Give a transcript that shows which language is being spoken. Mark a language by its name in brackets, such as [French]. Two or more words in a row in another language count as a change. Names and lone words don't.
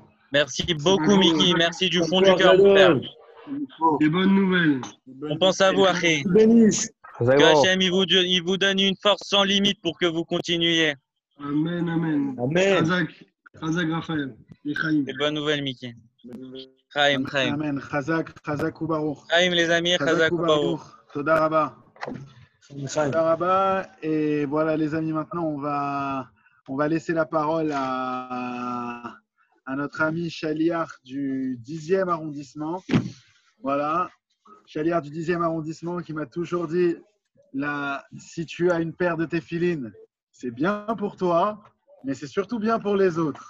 [French] Merci beaucoup, Miki. Merci du fond du cœur, mon frère. Des bonnes nouvelles. On pense à vous, Achim. Que Hachem, il vous donne une force sans limite pour que vous continuiez. [Hebrew] Amen. Chazak Raphaël. [French] Des bonnes nouvelles, Miki. Chaim. [Hebrew] אמן. חזק וברוך. [French] Chaim, les amis, [Hebrew] חזק וברוך. תודה רבה. [French] Et voilà, les amis, maintenant, on va laisser la parole à notre ami Chaliar du 10e arrondissement. Voilà. Chaliar du 10e arrondissement qui m'a toujours dit, si tu as une paire de téphilines, c'est bien pour toi, mais c'est surtout bien pour les autres.